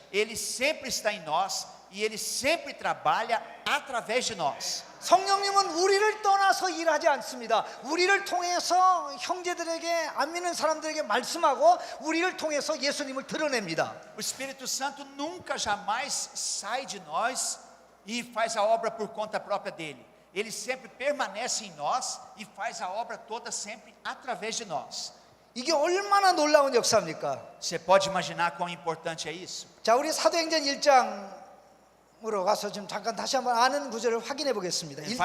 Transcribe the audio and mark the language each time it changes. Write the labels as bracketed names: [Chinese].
[Portuguese] Ele sempre está em nós e Ele sempre trabalha através de nós. [Korean] 성령님은 우리를 떠나서 일하지 않습니다. 우리를 통해서 형제들에게 안 믿는 사람들에게 말씀하고 우리를 통해서 예수님을 드러냅니다. [Portuguese] O Espírito Santo nunca jamais sai de nós e faz a obra por conta própria dele. Ele sempre permanece em nós e faz a obra toda sempre através de nós. [Korean] 이게 얼마나 놀라운 역사입니까? [Portuguese] Você pode imaginar quão importante é isso? [Korean] 자, 우리 사도행전 1장으로 가서 좀 잠깐 다시 한번 아는 구절을 확인해 보겠습니다.